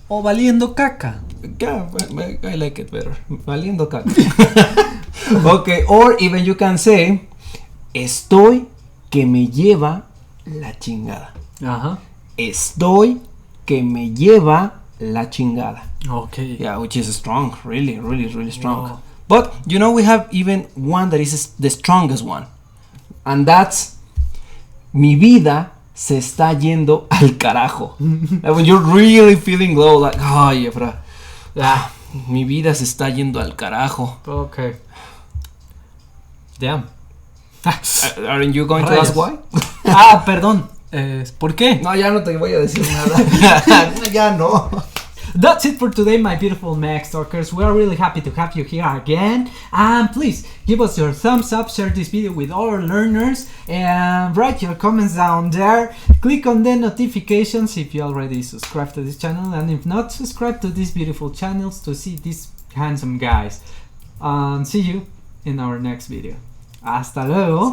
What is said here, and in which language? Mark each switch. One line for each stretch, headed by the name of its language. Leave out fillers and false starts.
Spanish: O valiendo caca.
English: Yeah, I like it better. Valiendo caca. Okay, or even you can say, estoy que me lleva la chingada.
Spanish: Estoy que me lleva la chingada.
English: Okay. Yeah, which is strong, really strong. Wow. But you know, we have even one that is the strongest one, and that's mi vida se está yendo al carajo. Like when you're really feeling low, like, ay, Efra, mi vida se está yendo al carajo. Okay. Damn. Aren't you going to ask why?
Spanish: Perdón. ¿Por qué? No, ya no te voy a decir nada. Ya no.
English: That's it for today, my beautiful Mextalkers. We are really happy to have you here again. And please give us your thumbs up, share this video with all our learners, and write your comments down there. Click on the notifications if you already subscribed to this channel, and if not, subscribe to these beautiful channels to see these handsome guys. And see you in our next video. Hasta luego.